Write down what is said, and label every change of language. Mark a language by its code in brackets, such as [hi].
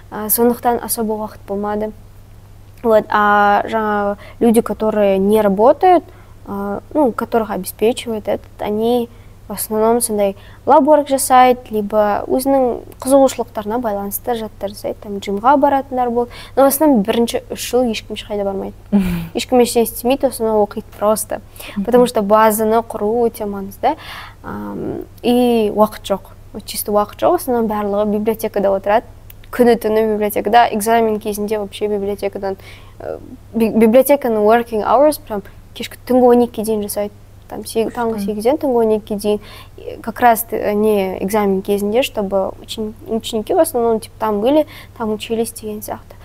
[kk] Сондықтан [ru] особо [kk] уақыт болмады. [ru] Вот, а [kk] жаңа [ru] люди, которые не работают, которых обеспечивают этот, они в основном [kk] сондай лабворк жасайды, [ru] либо [kk] өзінің қызығушылықтарына байланысты жаттар жасайды, [ru] там [kk] джимға баратындар болды. [ru] Но в основном [kk] бірінші 3 жыл ешкім ешқайда бармайды. Ешкім ештеңе істемейді, осыны оқиды [ru] просто. Потому что [kk] базаны құру өте маңызды. [ru] И [kk] уақыт жоқ. [ru] Чисто [kk] уақыт жоқ, [ru] в основном [kk] барлығы библиотекада отырады. Күні-түні библиотекада, экзамен кезінде [ru] вообще [kk] библиотеканың [en] working hours [ru] прям [kk] кешкі түнгі 12-ге дейін жасайды. [ru] Там [kk] таңғы 8-ден түнгі 12-ге дейін. [ru] Как раз не [kk] экзамен кезінде, [ru] чтобы ученики в основном типа там были, там учились [kk] деген сияқты.